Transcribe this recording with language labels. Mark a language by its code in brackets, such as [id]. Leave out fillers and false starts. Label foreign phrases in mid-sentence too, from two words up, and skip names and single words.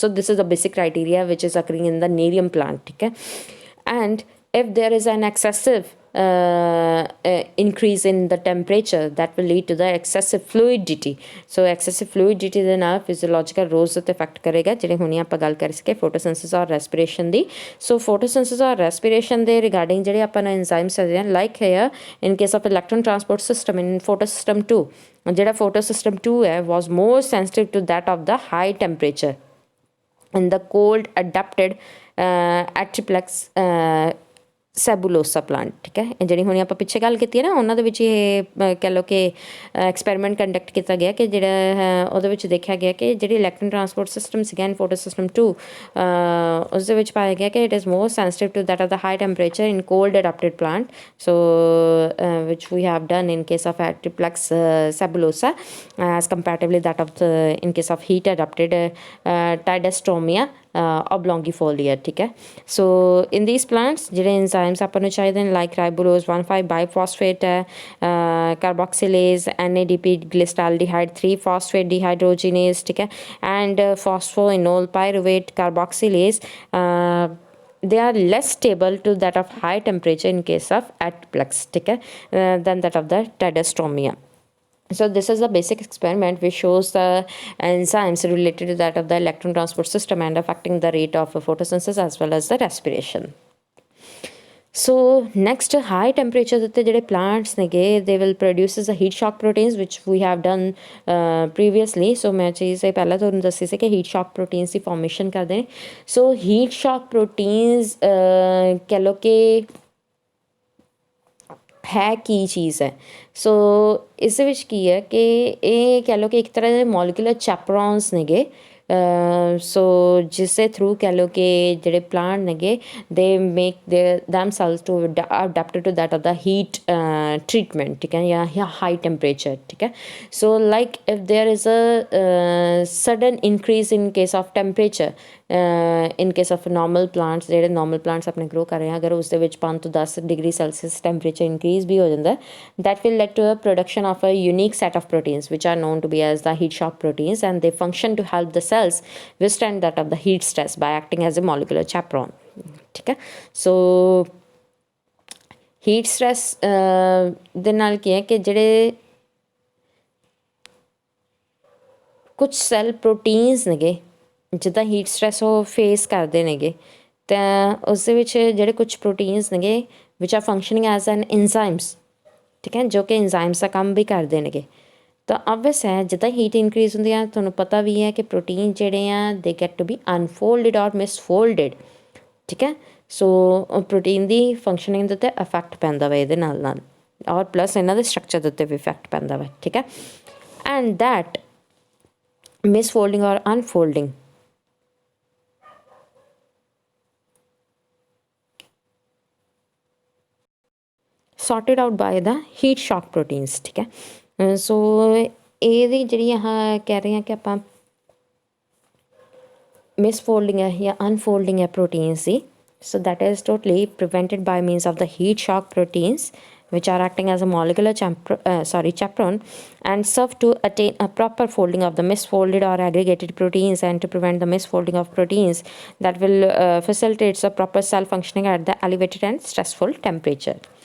[en] so this is the basic criteria which is occurring in the nerium plant, okay। and if there is an excessive increase in the temperature that will lead to the excessive fluidity। so excessive fluidity [pa] ਦੇ ਨਾਲ [en] physiological roles [pa] ਉੱਤੇ ਇਫੈਕਟ ਕਰੇਗਾ, ਜਿਹੜੇ ਹੁਣੀ ਆਪਾਂ ਗੱਲ ਕਰ ਸਕੇ photosynthesis ਔਰ respiration ਦੀ। [en] so photosynthesis ਔਰ respiration ਦੇ ਰਿਗਾਰਡਿੰਗ [pa] ਜਿਹੜੇ ਆਪਾਂ ਨੂੰ [en] enzymes ਹੈਗੇ like here in case of electron transport system in photosystem 2, [pa] ਜਿਹੜਾ photosystem 2 ਹੈ [en] was more sensitive to that of the high temperature in the cold adapted attriplex sabulosa plant, [pa] ਠੀਕ ਹੈ। ਜਿਹੜੀ ਹੁਣ ਆਪਾਂ ਪਿੱਛੇ ਗੱਲ ਕੀਤੀ ਹੈ ਨਾ, ਉਹਨਾਂ ਦੇ ਵਿੱਚ ਇਹ ਕਹਿ ਲਓ ਕਿ [en] experiment conduct [pa] ਕੀਤਾ ਗਿਆ ਕਿ ਜਿਹੜਾ ਉਹਦੇ ਵਿੱਚ ਦੇਖਿਆ ਗਿਆ ਕਿ ਜਿਹੜੀ [en] electron transport system [pa] ਸੀਗਾ [en] in photo system 2, [pa] ਉਸ ਦੇ ਵਿੱਚ ਪਾਇਆ ਗਿਆ ਕਿ [en] it is more sensitive to that of the high temperature in cold adapted plant, so which we have done in case of Atriplex sabulosa as comparatively that of in case of heat adapted Tidastromia oblongifolia, [hi] ठीक है। [en] So in these plants ਜਿਹੜੇ enzymes [pa] ਆਪਾਂ ਨੂੰ ਚਾਹੀਦੇ ਨੇ [en] like ribulose 1,5 biphosphate carboxylase NADP glyceraldehyde 3 phosphate dehydrogenase, [hi] ठीक है, [en] and phosphoenol pyruvate carboxylase, they are less stable to that of high temperature in case of Atriplex, [hi] ठीक है, [en] than that of the Tidastromia. So this is the basic experiment which shows the enzymes related to that of the electron transport system and affecting the rate of photosynthesis as well as the respiration. So next, high temperature the ਜਿਹੜੇ plants ਨੇਗੇ they will produces the heat shock proteins which we have done previously. [pa] So ਮੈਂ ਚੀਜ਼ ਇਹ ਪਹਿਲਾਂ ਤੁਹਾਨੂੰ ਦੱਸੀ ਸੀ ਕਿ [en] heat shock proteins [pa] ਦੀ formation ਕਰਦੇ ਨੇ। [en] So heat shock proteins [pa] ਕਹਿ ਲਓ ਕਿ ਹੈ ਕੀ ਚੀਜ਼ ਹੈ। ਸੋ ਇਸ ਦੇ ਵਿੱਚ ਕੀ ਹੈ ਕਿ ਇਹ ਕਹਿ ਲਓ ਕਿ ਇੱਕ ਤਰ੍ਹਾਂ ਦੇ [en] molecular chaperones [pa] ਨੇਗੇ, ਸੋ ਜਿਸ ਦੇ ਥਰੂ ਕਹਿ ਲਓ ਕਿ ਜਿਹੜੇ ਪਲਾਂਟ ਨੇਗੇ [en] they make themselves to adapted to that of the heat treatment, [pa] ਠੀਕ ਹੈ, ਜਾਂ [en] high temperature, [pa] ਠੀਕ ਹੈ। [en] so like if there is a sudden increase in case of temperature, in case of normal plants, [pa] ਜਿਹੜੇ [en] normal plants [pa] ਆਪਣੇ ਗਰੋ ਕਰ ਰਹੇ ਆ, ਅਗਰ ਉਸ ਦੇ ਵਿੱਚ 5 ਤੋਂ 10 [en] degree Celsius temperature increase [pa] ਵੀ ਹੋ ਜਾਂਦਾ, [en] that will lead to a production of a unique set of proteins which are known to be as the heat shock proteins, and they function to help the cells withstand that of the heat stress by acting as a molecular chaperone, [hi] ठीक है। [en] so heat stress [pa] ਦੇ ਨਾਲ ਕੀ ਹੈ ਕਿ ਜਿਹੜੇ ਕੁਝ [en] cell proteins [pa] ਨੇਗੇ ਜਿੱਦਾਂ [en] heat stress [pa] ਉਹ ਫੇਸ ਕਰਦੇ ਨੇਗੇ, ਤਾਂ ਉਸ ਦੇ ਵਿੱਚ ਜਿਹੜੇ ਕੁਝ ਪ੍ਰੋਟੀਨਸ ਨੇਗੇ [en] which are functioning as an enzymes, [pa] ਠੀਕ ਹੈ, ਜੋ ਕਿ ਇੰਜ਼ਾਈਮਸ ਦਾ ਕੰਮ ਵੀ ਕਰਦੇ ਨੇਗੇ। ਤਾਂ ਆਬਵੀਅਸ ਹੈ ਜਿੱਦਾਂ ਹੀਟ ਇਨਕਰੀਜ਼ ਹੁੰਦੀ ਆ, ਤੁਹਾਨੂੰ ਪਤਾ ਵੀ ਹੈ ਕਿ ਪ੍ਰੋਟੀਨ ਜਿਹੜੇ ਆ [en] they get to be unfolded or misfolded, [pa] ਠੀਕ ਹੈ। ਸੋ ਪ੍ਰੋਟੀਨ ਦੀ ਫੰਕਸ਼ਨਿੰਗ ਦੇ ਉੱਤੇ ਇਫੈਕਟ ਪੈਂਦਾ ਵਾ ਇਹਦੇ ਨਾਲ ਨਾਲ, ਔਰ ਪਲੱਸ ਇਹਨਾਂ ਦੇ ਸਟਰਕਚਰ ਦੇ ਉੱਤੇ ਵੀ ਇਫੈਕਟ ਪੈਂਦਾ ਵਾ, ਠੀਕ ਹੈ। [en] and that misfolding or unfolding sorted out by the heat shock proteins, [hi] ठीक है। [pa] सो ਇਹਦੀ ਜਿਹੜੀ ਆਹ ਕਹਿ ਰਹੇ ਹਾਂ ਕਿ ਆਪਾਂ ਮਿਸਫੋਲਡਿੰਗ ਹੈ ਜਾਂ ਅਨਫੋਲਡਿੰਗ ਹੈ ਪ੍ਰੋਟੀਨਸ ਦੀ, [en] so that is totally prevented by means of the heat shock proteins which are acting as a molecular chaperone and serve to attain a proper folding of the misfolded or aggregated proteins and to prevent the misfolding of proteins that will facilitate the proper cell functioning at the elevated and stressful temperature.